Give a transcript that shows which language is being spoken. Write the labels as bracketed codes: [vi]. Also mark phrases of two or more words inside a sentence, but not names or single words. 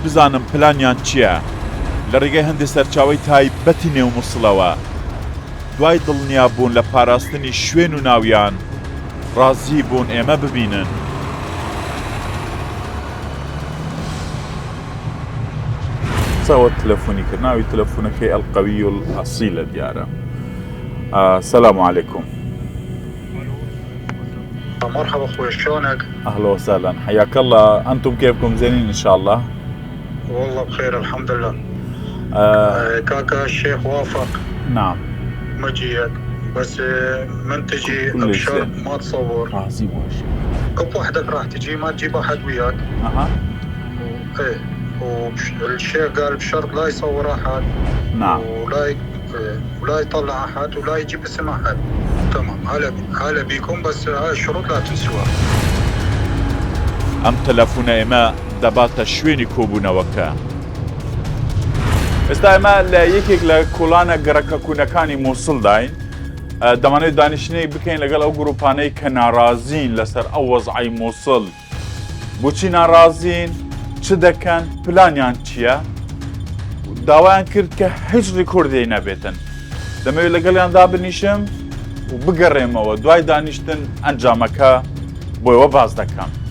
[ckb] بزانم پلانیان چییە لە ڕێگەی هەندێک سەرچاوی تایبەتی نێو مووسڵەوە دوای دڵنیا بوون لە پاراستنی شوێن و ناویان ڕازی بوون ئێمە ببینن ساوە تەلەفۆنی کرد ناوی تەلەفۆنەکەی ئەلقەوی و ئەسیلە دیارە سەلام عەلەیکوم [ar] مرحبا خويا شلونك؟ أهلا وسهلا حياك الله أنتم كيفكم زينين إن شاء الله؟ والله بخير الحمد لله كاكا الشيخ وافق نعم مجيك بس من تجي بشرط ما تصور عظيم كم وحدك راح تجي ما تجيب أحد وياك أها ايه والشيخ قال بشرط لا يصور أحد نعم ولا يطلع أحد ولا يجيب اسم أحد تمام هلا بيكم بس هاي الشروط لا تنسوها [ckb] ئەم تەلەفۆنە ئێمە دەباتە شوێنی کۆبوونەوەکە ئێستا ئێمە لە یەکێک لە کۆڵانە گەڕەکە کوونەکانی مووسڵ داین دەمانێت دانیشتنەی بکەین لەگەڵ ئەو گروپانەی کە ناڕازین لەسەر ئەو وەزعی مووسڵ بۆچی ناڕازین چ دەکەن پلانیان چییە داوایان کرد کە هیچ ڕیکۆردی نەبێتن دەمەوێت لەگەڵیاندا بنیشم و بگەڕێمەوە دوای دانیشتن ئەنجامەکە بۆیەوە باز دەکەم